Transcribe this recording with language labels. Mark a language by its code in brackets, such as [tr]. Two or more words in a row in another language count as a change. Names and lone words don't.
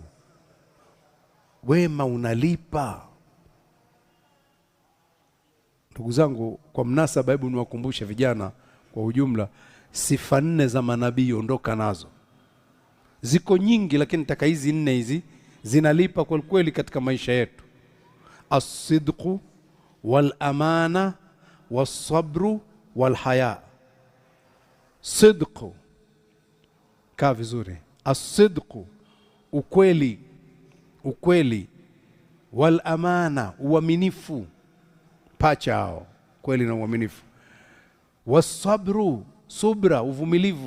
[sw] Wema unalipa. Ndugu zangu, kwa mnasaba, hebu niwakumbushe vijana kwa ujumla, sifa 4 za manabii, ondoka nazo. Ziko nyingi, lakini nataka hizi 4 hizi zinalipa kwa kweli katika maisha yetu. [ar] الصدق والأمانة والصبر والحياء. [sw] Sidqu, kaa vizuri. As-sidqu, ukweli. Wal amana, uaminifu. Pacha hao, kweli na uaminifu. Was-sabru, subra, uvumilivu.